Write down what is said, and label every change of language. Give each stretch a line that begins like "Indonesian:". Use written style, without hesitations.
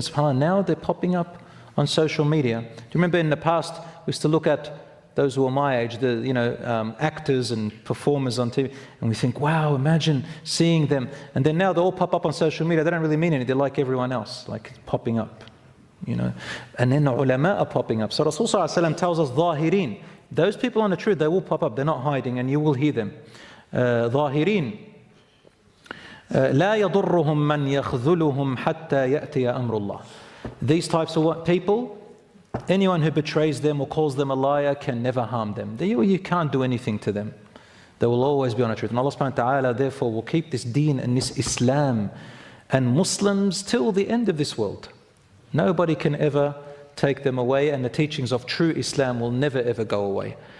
English: SubhanAllah, now they're popping up on social media. Do you remember in the past, we used to look at those who are my age, the actors and performers on TV, and we think, wow, imagine seeing them. And then now they all pop up on social media. They don't really mean anything. They're like everyone else, like popping up. And then the ulama are popping up. So Rasulullah ﷺ tells us, ظاهرين, Those people on the truth, they will pop up. They're not hiding, and you will hear them.
Arabic: ظاهرين لا يضرهم من يخذلهم حتى يأتي أمر الله.
English: These types of people, anyone who betrays them or calls them a liar can never harm them. You can't do anything to them. They will always be on the truth. And Allah subhanahu wa ta'ala therefore will keep this deen and this Islam and Muslims till the end of this world. Nobody can ever take them away, and the teachings of true Islam will never ever go away.